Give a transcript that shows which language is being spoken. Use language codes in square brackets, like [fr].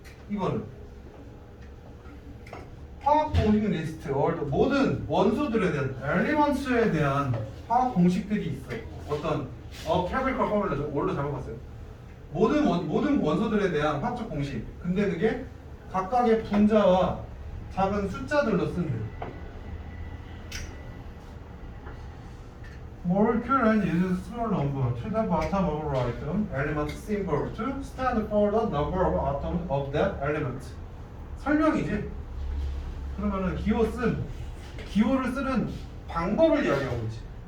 [ko] 이거는 화학 공식 리스트, 모든 원소들에 대한 엘리먼츠에 대한 화학 공식들이 있어요. 어떤 chemical formula죠. 원로 잘못 봤어요. 모든 원소들에 대한 화학적 공식. 근데 그게 각각의 분자와 작은 숫자들로 쓴대. [en] Molecule and uses small number to the bottom of a atom element symbol to stand for the number of atoms of that element. [ko] 설명이지. 그러면은 기호를 쓰는 방법을 이야기하고 있지.